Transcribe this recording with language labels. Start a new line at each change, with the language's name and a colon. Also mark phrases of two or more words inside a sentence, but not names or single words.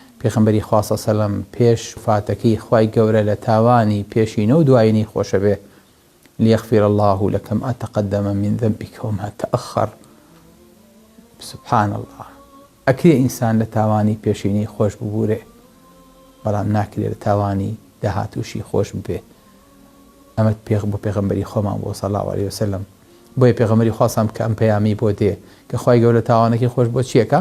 Central Kurdish: پێغەمبەری خوا
Arabic: صلی الله علیه و سلم
Central Kurdish: پێش وفاتەکەی خوای گەورە لە تاوانی پێشینە و دوایینی خۆشە بێ
Arabic: ليغفر الله لك ما تقدم من ذنبك وما تأخر. سبحان الله.
Central Kurdish: ئەکرێ ئینسان لە تاوانی پێشینی خۆش ببوورێ بەڵام ناکرێت لە تاوانی داهاتووشی خۆش ببێ. ئەمە بۆ پێغەمبەری خۆمان بۆ
Arabic: صلی الله علیه و سلم.
Central Kurdish: بۆیە پێغەمبەری خواسەم کە ئەم پەیامی بۆ دێ کە خوای گەورە تاوانەکەی خۆش بۆ چیەکە؟